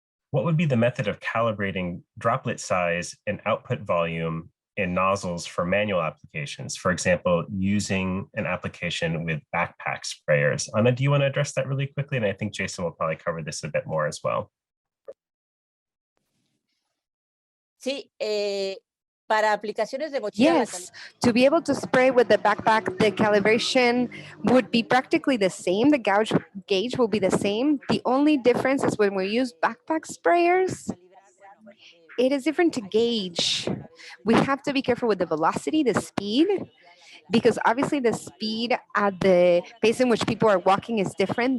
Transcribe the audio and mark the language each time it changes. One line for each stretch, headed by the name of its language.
English: What would be the method of calibrating droplet size and output volume in nozzles for manual applications? For example, using an application with backpack sprayers. Anna, do you want to address that really quickly? And I think Jason will probably cover this a bit more as well.
Spanish: Sí, para aplicaciones de mochila.
English: Yes, to be able to spray with the backpack, the calibration would be practically the same. The gauge will be the same. The only difference is when we use backpack sprayers, it is different to gauge. We have to be careful with the velocity, the speed, because obviously the speed at the pace in which people are walking is different.